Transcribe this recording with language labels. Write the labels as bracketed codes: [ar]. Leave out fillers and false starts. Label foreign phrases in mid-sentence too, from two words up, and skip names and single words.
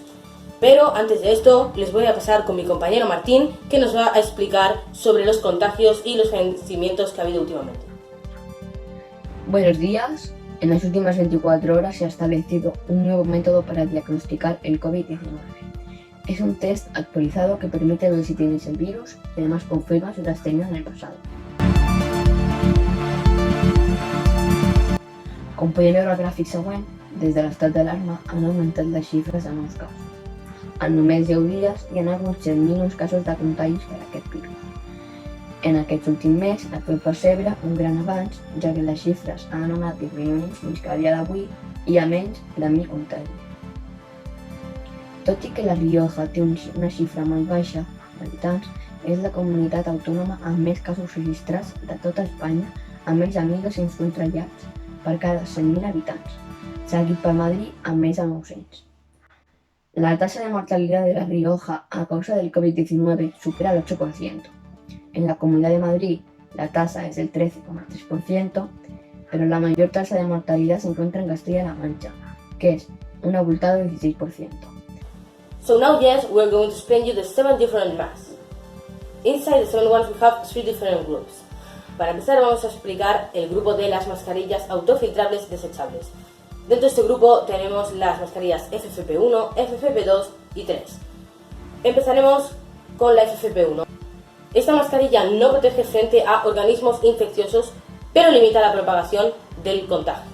[es] Pero antes de esto, les voy a pasar con mi compañero Martín, que nos va a explicar sobre los contagios y los fallecimientos que ha habido últimamente. Buenos días. En las últimas 24 horas se ha establecido un nuevo método para diagnosticar el COVID-19. Es un test actualizado que permite ver si tienes el virus y además confirma si lo has tenido en el pasado. [ca] Com podem veure al gràfic següent, des de l'estat d'alarma han augmentat les xifres de nous casos. En només 10 dies hi ha hagut 100.000 nous casos de contagis per aquest virus. En aquest últim mes es pot percebre un gran avanç, ja que les xifres han anat disminuint fins que a dia d'avui hi ha menys de 1.000 contagis. Tot i que La Rioja té una xifra molt baixa d'habitants, és la comunitat autònoma amb més casos registrats de tota Espanya, amb més de 1.200 contagiats per cada 100.000 habitants, seguit per Madrid amb més de 900. [es] La tasa de mortalidad de La Rioja a causa del COVID-19 supera el 8%. En la Comunidad de Madrid la tasa es del 13,3%, pero la mayor tasa de mortalidad se encuentra en Castilla-La Mancha, que es un abultado 16%. [en] So now yes, we're going to explain you the 7 different masks. Inside the 7 ones we have 3 different groups. [es] Para empezar vamos a explicar el grupo de las mascarillas autofiltrables desechables. Dentro de este grupo tenemos las mascarillas FFP1, FFP2 y 3. Empezaremos con la FFP1. Esta mascarilla no protege frente a organismos infecciosos, pero limita la propagación del contagio.